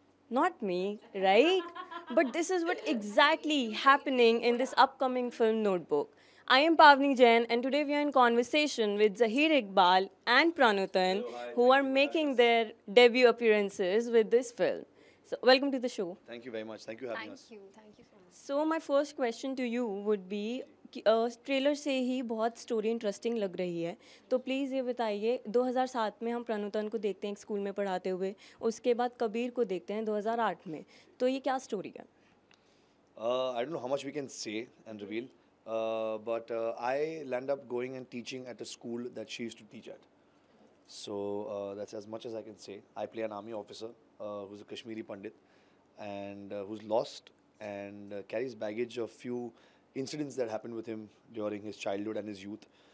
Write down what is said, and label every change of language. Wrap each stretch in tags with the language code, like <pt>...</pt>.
<en>Not me, right? But this is what exactly happening in this upcoming film Notebook. I am Pavni Jain and today we are in conversation with Zahir Iqbal and Pranutan who are making their debut appearances with this film. So welcome to the show. Thank you very much. Thank you for having us. Thank you so much. So my first question to you would be</en> <hi>कि trailer से ही बहुत story interesting लग रही है तो please ये बताइए 2007 में हम प्रणुतन को देखते हैं एक स्कूल में पढ़ाते हुए उसके बाद कबीर को देखते हैं 2008 में तो ये क्या स्टोरी है</hi> <en>I don't know how much we can say and reveal, but I land up going and teaching at a school that she used to teach at. So that's as much as I can say. I play an army officer who's a Kashmiri Pandit and who's lost and carries baggage of few incidents that happened with him during his childhood and his youth.</en>